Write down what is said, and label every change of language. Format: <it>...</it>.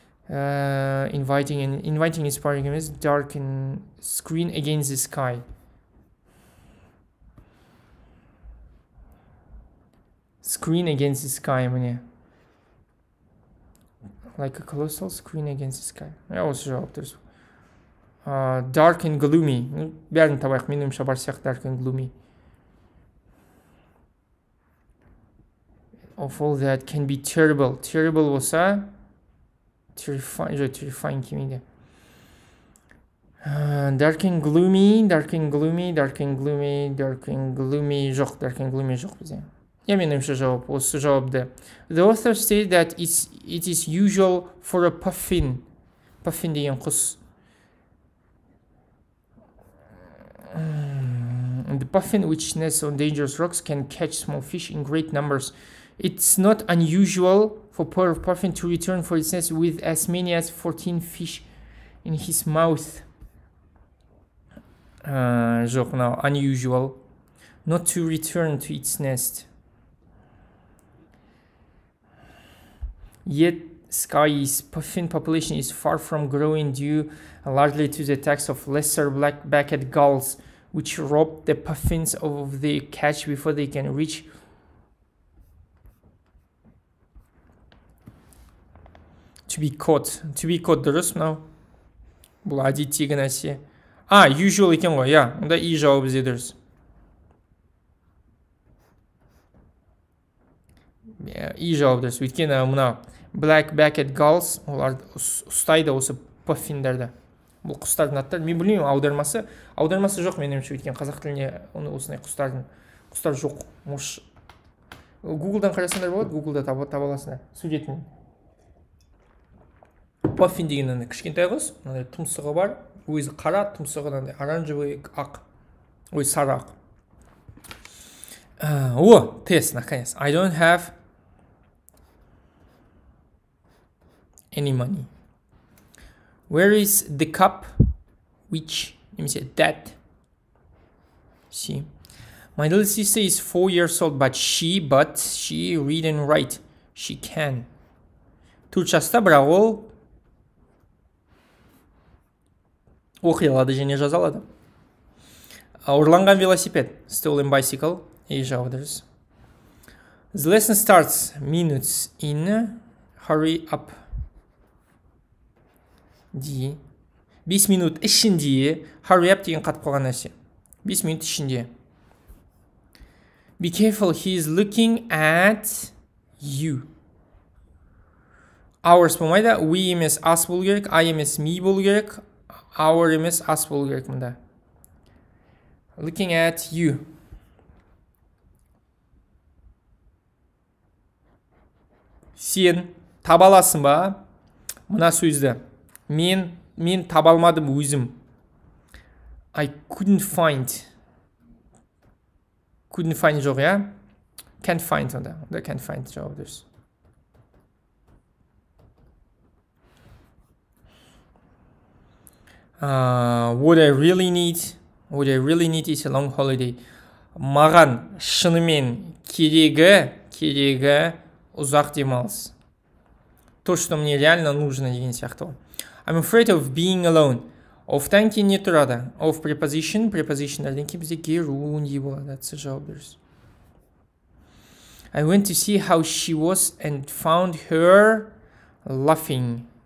<en>Inviting, inspiring is dark and screen against the sky. Screen against the sky, міне. Like a colossal screen against the sky.</en> <kk>Осы жауап дұрыс.</kk> <en>Dark and gloomy.</en> <kk>Бәрін табайық, менің ойымша бар сияқты</kk> <en>dark and gloomy. Of all that can be terrible. Terrible болса terrifying келмейді. Dark and gloomy. Жоқ, dark and gloomy</en> <kk>жоқ бізде. Менің ойымша жауап, осы жауапты.</kk> <en>The author stated that it is usual for a puffin деген құс. The puffin, which nests on dangerous rocks, can catch small fish in great numbers. It's not unusual for poor puffin to return for its nest with as many as 14 fish in his mouth. Жоқ, now unusual. Not to return to its nest. Yet sky's puffin population is far from growing due largely to the attacks of lesser black-backed gulls, which rob the puffins of their catch before they can reach To be caught</en> <kk>дұрыс мынау. Бұл әдеттегі нәрсе. Usual екен ғой, иә. Онда и жауабы бізде дұрыс. И жауабы дұрыс. Өйткені мынау black-backed gulls, олар ұстайды осы паффиндерді. Бұл құстардың аттары. Мен білмеймін, аудармасы жоқ меніңше, өйткені қазақ тіліне осындай құстар жоқ. Гуглдан қарасаңдар болады, Гуглда таба аласыңдар. Суретін. Паффин деген кішкентай құс, тұмсығы бар, өзі қара, тұмсығы оранжевый ақ. Ой, сары ақ. Тест, наконец.</kk> <en>I don't have any money. Where is the cup which, немесе that? See. My little sister is 4 years old, but she read and write. She can.</en> <kk>4 жаста, бірақ ол оқи алады және жаза алады. Ұрланған велосипед.</kk> <en>Stolen bicycle.</en> <kk>И жауабы дұрыс.</kk> <en>The lesson starts minutes in. Hurry up.</en> <kk>5 минут ішінде. Hurry up деген қатып қалған нәрсе. 5 минут ішінде.</kk> <en>Be careful, he is looking at you. Ours болмайды.</en> <kk>We емес us болу керек. I емес me болу керек. Our емес us болу керек мұнда.</kk> <en>Looking at you.</en> <kk>Сен таба аласың ба? Мына сөзді. Мен таба алмадым өзім.</kk> <en>I couldn't find. Couldn't find жоқ, я? Can't find онда.</en> <kk>Онда can't find жауап дұрыс.</kk> <en>What I really need is a long holiday.</en> <kk>Маған шынымен керегі ұзақ демалыс.</kk> <ru>То, что мне реально нужно</ru> <kk>деген сияқты.</kk> <en>I'm afraid of being alone.</en> <kk>Офтан кейін не тұрады? Of preposition'дардан кейін бізде gerund болады. Це жауап дұрыс.</kk> <en>I went to see how she was and found her laughing.</en>